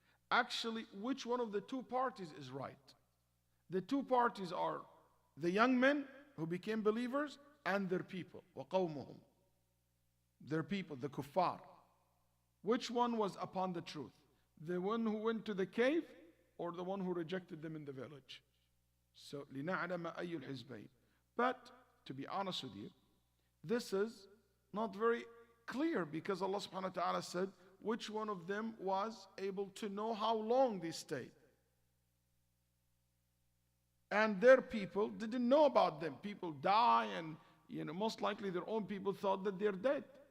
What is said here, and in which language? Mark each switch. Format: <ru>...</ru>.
<en>Actually, which one of the two parties is right? The two parties are the young men who became believers and their people.</en> <ar>وَقَوْمُهُمْ.</ar> <en>Their people, the kuffar. Which one was upon the truth? The one who went to the cave or the one who rejected them in the village?</en> <ar>So, لِنَعْلَمَ أَيُّ الْحِزْبَيْنِ.</ar> <en>But, to be honest with you, this is not very clear because Allah subhanahu wa ta'ala said which one of them was able to know how long they stayed. And their people didn't know about them. People die, and most likely their own people thought that they're dead.</en>